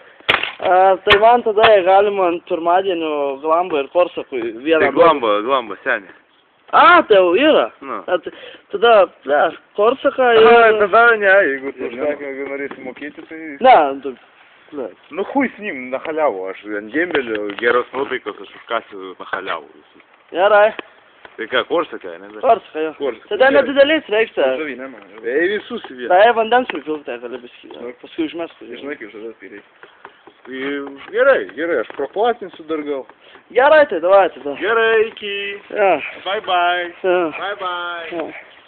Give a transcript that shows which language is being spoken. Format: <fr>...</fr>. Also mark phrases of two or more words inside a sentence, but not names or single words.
<lt>Tai man tada galima ant pirmadienio Glambą ir Korsakui vieną... Tai Glamba, senį. A, tai jau yra. Nu. Tada, Korsaka ir... Tada ne, jeigu tu užsakymą norėsi mokėti, tai... Ne, Nu,</lt> <ru>хуй с ним, на халяву, аж</ru> <lt>ant dėmbelio, geros nuotaikos, aš užkasiu</lt> <ru>na халяву.</ru> <lt>Gerai. Tai ką, Korsaka, ne? Korsaka, jo. Korsaka. Tada nedideliais reikia. Ei, visus į vieną. Tai vandens pripiltai gali biskį. Paskui užmestų. Žinai, kaip žadas tai reikia. Tai gerai, aš praplatinsiu dar gal. Gerai, tai davai tada. Gerai, iki. Ja.</lt> <en>Bye bye.</en> <lt>Ja.</lt> <en>Bye bye.</en> <lt>Ja.</lt>